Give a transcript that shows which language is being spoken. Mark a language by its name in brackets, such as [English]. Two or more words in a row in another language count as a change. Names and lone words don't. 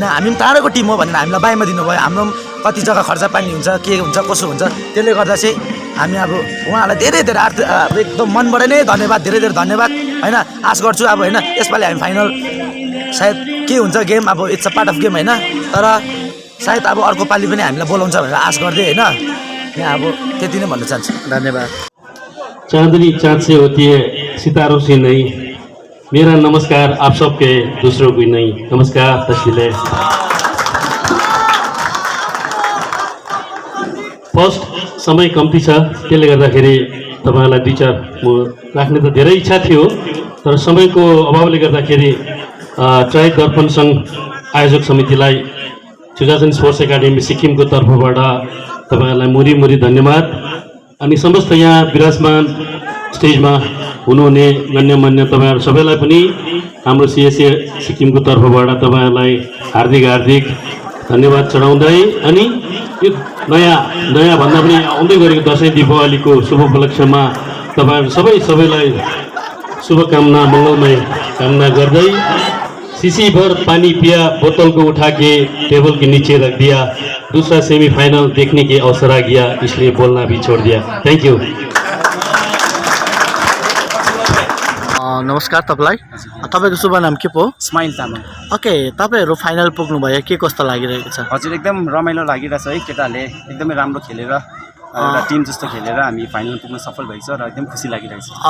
[Nepali] हामी पनि टाढोको टिम हो भनेर हामीलाई बाइमा दिनुभयो। हाम्रो कति जग्गा खर्च पानी हुन्छ, के हुन्छ, कसो हुन्छ, त्यसले गर्दा चाहिँ हामी अब उहाँहरूलाई धेरै एकदम मनबाट नै धन्यवाद, धेरै धन्यवाद होइन। आश गर्छु अब होइन यसपालि हामी फाइनल सायद के हुन्छ गेम, अब [English] it's a part of game [Nepali] होइन, तर सायद अब अर्को पालि पनि हामीलाई बोलाउँछ भनेर आश गर्दै होइन। यहाँ अब त्यति नै भन्न चाहन्छु। धन्यवाद। [Hindi] चांदनी चाँद से होती है, सितारों से नहीं। मेरा नमस्कार आप सबके, दूसरों को नहीं। नमस्कार, तस्वीरें। [Nepali] फर्स्ट समय कम्ती छ, त्यसले गर्दाखेरि तपाईहरुलाई दुई चार म राख्ने त धेरै इच्छा थियो, तर समयको अभावले गर्दाखेरि ट्राई दर्पण संघ आयोजक समितिलाई सुजासन स्पोर्ट्स एकाडेमी सिक्किमको तर्फबाट तपाईँहरूलाई मुरी धन्यवाद। अनि समस्त यहाँ विराजमान स्टेजमा हुनुहुने गण्यमान्य तपाईँहरू सबैलाई पनि हाम्रो सिएसए सिक्किमको तर्फबाट तपाईँहरूलाई हार्दिक धन्यवाद चढाउँदै अनि यो नयाँ भन्दा पनि आउँदै गरेको दसैँ दीपावलीको शुभ उपलक्ष्यमा तपाईँहरू सबैलाई शुभकामना मङ्गलमय कामना गर्दै [Hindi] शीशी भर पानी पिया बोतल को उठा के टेबल के नीचे रख दिया, दूसरा सेमीफाइनल देखने के अवसर आ गया, इसलिए बोलना भी छोड़ दिया। [English] thank you. [Nepali] नमस्कार तपाईँलाई, तपाईँको शुभ नाम के पो? स्माइल तामाङ। ओके, तपाईँहरू फाइनल पुग्नुभयो, के कस्तो लागिरहेको छ? हजुर एकदम रमाइलो लागिरहेछ है, केटाहरूले एकदमै राम्रो खेलेर एउटा टिम जस्तो खेलेर हामी फाइनल पुग्न सफल भएको छ र एकदम खुसी लागिरहेको छ।